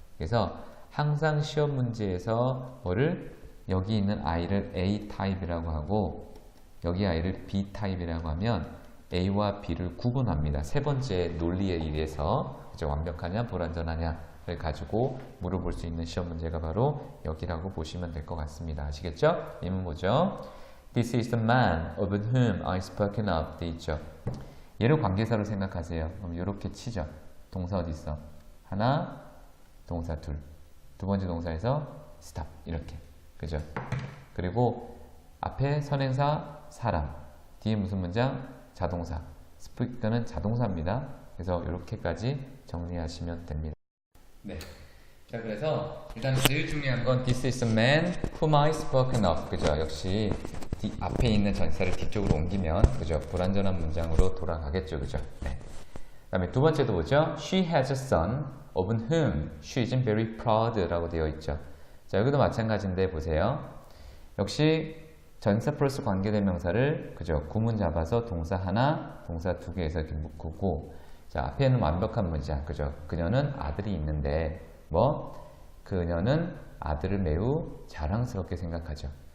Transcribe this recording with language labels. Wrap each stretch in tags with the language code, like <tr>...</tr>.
<ko>그래서 항상 시험 문제에서 뭐를 여기 있는 아이를 A 타입이라고 하고 여기 아이를 B 타입이라고 하면 A와 B를 구분합니다. 세 번째 논리에 의해서 그죠? 완벽하냐 불완전하냐를 가지고 물어볼 수 있는 시험 문제가 바로 여기라고 보시면 될 것 같습니다. 아시겠죠? 이문 보죠.</ko> <en>This is the man of whom I spoken of</en> <ko>돼 있죠. 얘를 관계사로 생각하세요. 그럼 이렇게 치죠. 동사 어디 있어? 하나, 동사 둘. 두 번째 동사에서 stop 이렇게. 그죠? 그리고 앞에 선행사 사람, 뒤에 무슨 문장? 자동사. speak는 자동사입니다. 그래서 이렇게까지 정리하시면 됩니다. 네.</ko> <en>자,</en> <ko>그래서 일단 제일 중요한 건</ko> <en>This is a man whom I spoken of.</en> <ko>그죠? 역시 앞에 있는 전치사를 뒤쪽으로 옮기면 그죠? 불완전한 문장으로 돌아가겠죠. 그죠? 네. 그 다음에 두 번째도 보죠.</ko> <en>She has a son of whom she is very proud</en> <ko>라고 되어 있죠. 자, 여기도 마찬가지인데 보세요. 역시 전치사 플러스 관계대명사를 그죠? 구문 잡아서 동사 하나, 동사 두 개에서 이렇게 묶고 자, 앞에는 완벽한 문장. 그죠? 그녀는 아들이 있는데 뭐? 그녀는 아들을 매우 자랑스럽게 생각하죠.</ko>